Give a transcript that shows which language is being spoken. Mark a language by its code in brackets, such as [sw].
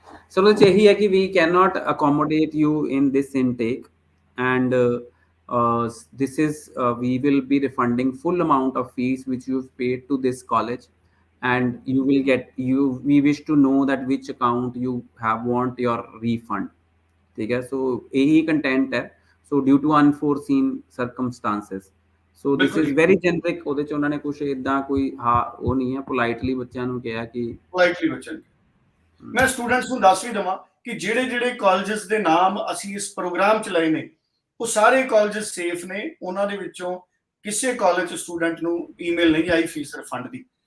[pa] Sir ਉਹਦੇ 'ਚ ਇਹੀ ਹੈ ਕਿ [en] We can not accommodate you in this intake and this is we will be refunding full amount of fees which you've paid to this college, and you will get we wish to know that which account you have want your refund। [hi] ठीक है, so यही content है। [en] so due to unforeseen circumstances, so this is very generic। [pa] ਉਹਦੇ ਚ ਉਹਨਾਂ ਨੇ ਕੁਝ ਇਦਾਂ ਕੋਈ ਉਹ ਨਹੀਂ ਹੈ, ਪੋਲਾਈਟਲੀ ਬੱਚਿਆਂ ਨੂੰ ਕਿਹਾ ਕਿ ਪੋਲਾਈਟਲੀ ਬੱਚਿਆਂ ਨੂੰ। ਮੈਂ ਸਟੂਡੈਂਟਸ ਨੂੰ ਦੱਸ ਵੀ ਦਵਾਂ ਕਿ ਜਿਹੜੇ ਕਾਲਜਸ ਦੇ ਨਾਮ ਅਸੀਂ ਇਸ ਪ੍ਰੋਗਰਾਮ ਚ ਲਏ ਨੇ ਉਹ ਸਾਰੇ ਕਾਲਜਸ ਸੇਫ ਨੇ। ਉਹਨਾਂ ਦੇ ਵਿੱਚੋਂ ਕਿਸੇ ਕਾਲਜ ਸਟੂਡੈਂਟ ਨੂੰ ਈਮੇਲ ਨਹੀਂ ਆਈ ਫੀਸ ਰਿਫੰਡ ਦੀ।